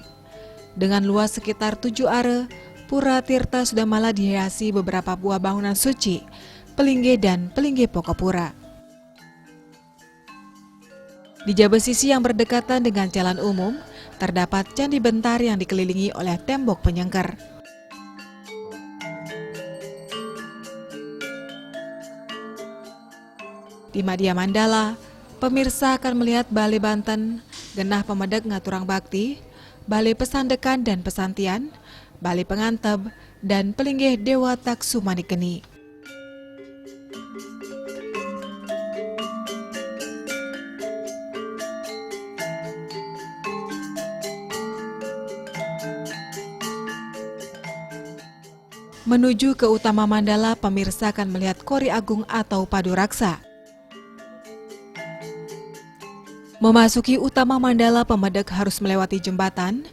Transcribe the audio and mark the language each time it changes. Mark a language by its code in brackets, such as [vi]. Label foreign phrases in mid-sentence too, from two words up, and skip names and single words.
[id] Dengan luas sekitar 7 are, Pura Tirta Sudamala dihiasi beberapa buah bangunan suci, pelingge dan pelingge pokok pura. Di Jabe Sisi yang berdekatan dengan jalan umum, terdapat candi bentar yang dikelilingi oleh tembok penyengker. Di Madya Mandala, pemirsa akan melihat Balai Banten, Genah Pemedek Ngaturang Bakti, Balai Pesandekan dan Pesantian, Balai Penganteb, dan Pelinggih Dewa Taksu Manikeni. Menuju ke Utama Mandala, pemirsa akan melihat Kori Agung atau Padu Raksa. Memasuki Utama Mandala, pemedek harus melewati jembatan.